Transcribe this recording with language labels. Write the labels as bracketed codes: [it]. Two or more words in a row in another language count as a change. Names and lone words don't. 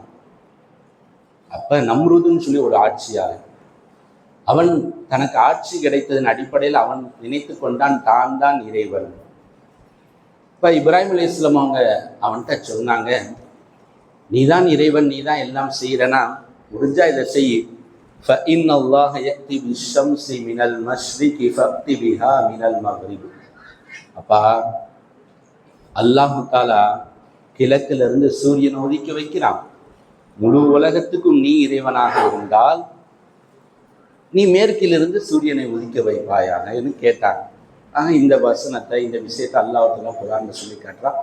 [ta] அப்போ நம்ரூதுன்னு சொல்லி ஒரு ஆட்சியாளர், அவன் தனக்கு ஆட்சி கிடைத்ததன் அடிப்படையில் அவன் நினைத்து கொண்டான் தான் தான் இறைவன். இப்போ இப்ராஹிம் அலைஹிஸ்ஸலாம் அவங்க அவன்கிட்ட சொன்னாங்க, நீ தான் இறைவன், நீ தான் எல்லாம் செய்கிறனா, முடிஞ்சா இதை செய். [ar] فَإِنَّ اللَّهَ يَأْتِي بِالشَّمْسِ مِنَ الْمَشْرِقِ فَأْتِ بِهَا مِنَ الْمَغْرِبِ. [ta] அப்பா, [ar] الله تعالى [ta] கிழக்கிலிருந்து சூரியனை உதிக்க வைக்கிறான். முழு உலகத்துக்கும் நீ இறைவனாக இருந்தால் நீ மேற்கிலிருந்து சூரியனை உதிக்க வைப்பாயாக என்று கேட்டாங்க. ஆக இந்த வசனத்தை, இந்த விஷயத்தை [ar] الله تعالى [ta] குர்ஆன்ல சொல்லி காட்டுறான்.